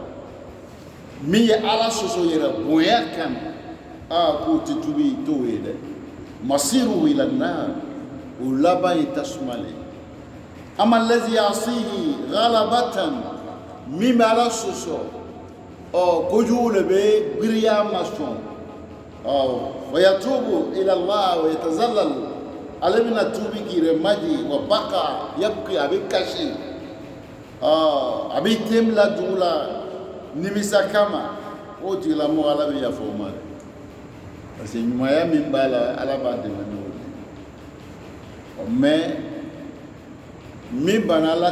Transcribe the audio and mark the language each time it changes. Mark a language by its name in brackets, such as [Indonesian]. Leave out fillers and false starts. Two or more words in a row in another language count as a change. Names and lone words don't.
[Bambara] min ye Ala sɔsɔ yɛrɛ bonya kama k'o tɛ tubi t'o ye dɛ [Arabic] مصيره إلى النار [Bambara] o laban ye tasuma le [Arabic] أما الذي يعصيه غلبة [Bambara] min bɛ Ala sɔsɔ kojugu le bɛ giriya ma sɔn [Arabic] ويتوب إلى الله ويتذلل [Bambara] ale bɛna tubi k'i yɛrɛ maji [Arabic] وبكى يبكي [Bambara] a bɛ kasi a bɛ den bila dugu la nimisa kama o tigilamɔgɔ Ala bɛ yafa o ma dɛ [French] parce que [Bambara] ɲumanya min b'a la Ala b'a dɛmɛ n'o de mais min banna Ala